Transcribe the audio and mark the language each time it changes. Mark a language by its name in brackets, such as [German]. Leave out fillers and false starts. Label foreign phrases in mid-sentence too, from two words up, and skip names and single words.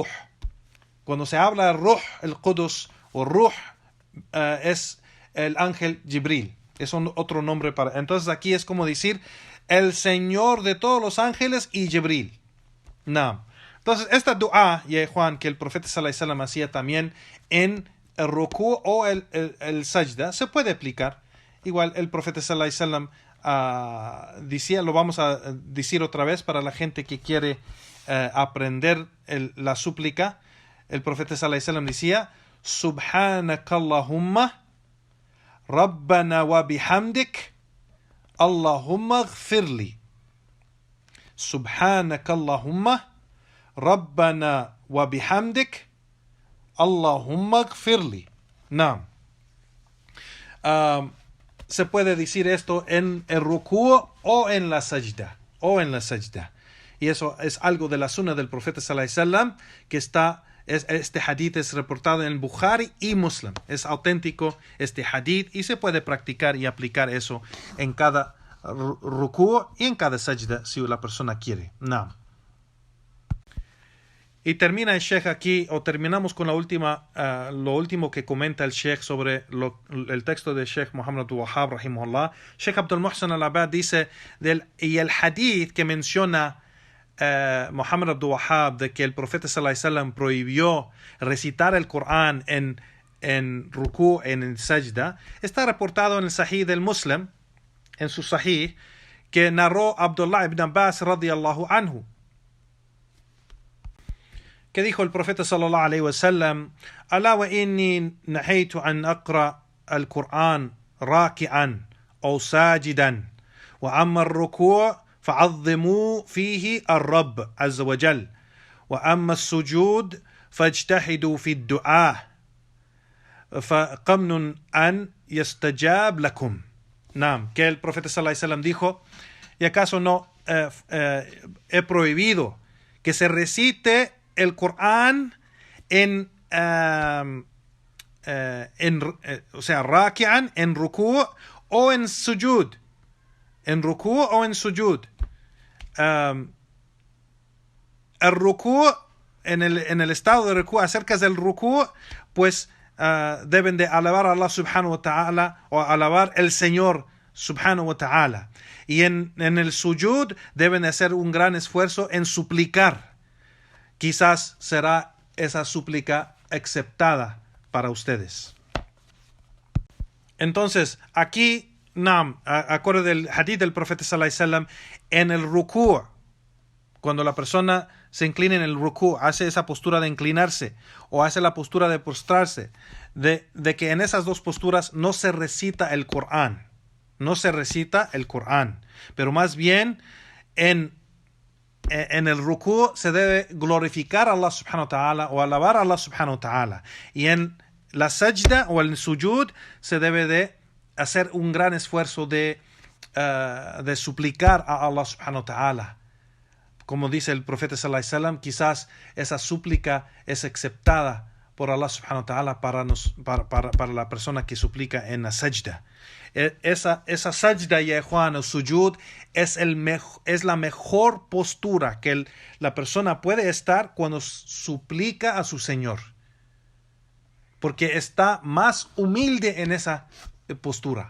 [Spanish] Cuando se habla de Ruh, el Qudus o Ruh, es el ángel Jibril. Es otro nombre para. Entonces aquí es como decir el Señor de todos los ángeles y Jibril. No. Entonces esta dua, Juan, que el profeta [Arabic] صلى الله عليه وسلم [Spanish] hacía también en el ruku o el sajda, se puede aplicar. Igual el profeta [Arabic] صلى الله عليه وسلم [Spanish] decía, lo vamos a decir otra vez para la gente que quiere aprender la súplica. El profeta [Arabic] صلى الله عليه وسلم [Spanish] decía [Arabic] سبحانك اللهم ربنا وبحمدك اللهم اغفر لي. سبحانك اللهم ربنا وبحمدك اللهم اغفر لي. [Spanish] No. Se puede decir esto en el ruku o en la sajda. Y eso es algo de la sunna del profeta [Arabic] صلى الله عليه وسلم [Spanish] que este hadith es reportado en el Bukhari y Muslim. Es auténtico este hadith y se puede practicar y aplicar eso en cada ruku y en cada sajda si la persona quiere. No. Y termina el Sheikh aquí, o terminamos con lo último que comenta el Sheikh sobre el texto de Sheikh Muhammad Abdul Wahhab, rahimahullah. Sheikh Abdul Muhsin al-Abad dice, y el hadith que menciona Muhammad Abdul Wahhab, de que el profeta [Arabic] صلى الله عليه وسلم [Spanish] prohibió recitar el Corán en ruku, en el sajda, está reportado en el Sahih del Muslim, en su Sahih, que narró Abdullah ibn Abbas [Arabic] رضي الله عنه, [Spanish] que dijo el profeta [Arabic] صلى الله عليه وسلم ألا وإني نهيت أن أقرأ القرآن راكعا أو ساجدا وأما الركوع فعظموا فيه الرب عز وجل وأما السجود فاجتهدوا في الدعاء فقمن أن يستجاب لكم. [Spanish] Naam, que el profeta [Arabic] صلى الله عليه وسلم [Spanish] dijo, ¿y acaso no he prohibido que se recite el Corán o sea, raki'an, en ruku' o en sujud? En ruku' o en sujud. El ruku' en el estado de rukú, acerca del rukú, pues deben de alabar a Allah [Arabic] سبحانه وتعالى, [Spanish] o alabar el Señor [Arabic] سبحانه وتعالى. [Spanish] Y en el sujud deben de hacer un gran esfuerzo en suplicar. Quizás será esa súplica aceptada para ustedes. Entonces, aquí, acorde del hadith del profeta [Arabic] صلى الله عليه وسلم, [Spanish] en el rukú, cuando la persona se inclina en el rukú, hace esa postura de inclinarse o hace la postura de postrarse, de que en esas dos posturas no se recita el Corán. No se recita el Corán, pero más bien en el rukú se debe glorificar a Allah [Arabic] سبحانه وتعالى [Spanish] o alabar a Allah [Arabic] سبحانه وتعالى. [Spanish] Y en la sajda o el sujud se debe de hacer un gran esfuerzo de suplicar a Allah [Arabic] سبحانه وتعالى. [Spanish] Como dice el profeta [Arabic] صلى الله عليه وسلم, [Spanish] quizás esa súplica es aceptada por Allah [Arabic] سبحانه وتعالى [Spanish] para la persona que suplica en la sajda. Esa sajda, [Arabic] يا إخوان, [Spanish] o sujud, es la mejor postura que la persona puede estar cuando suplica a su Señor. Porque está más humilde en esa postura.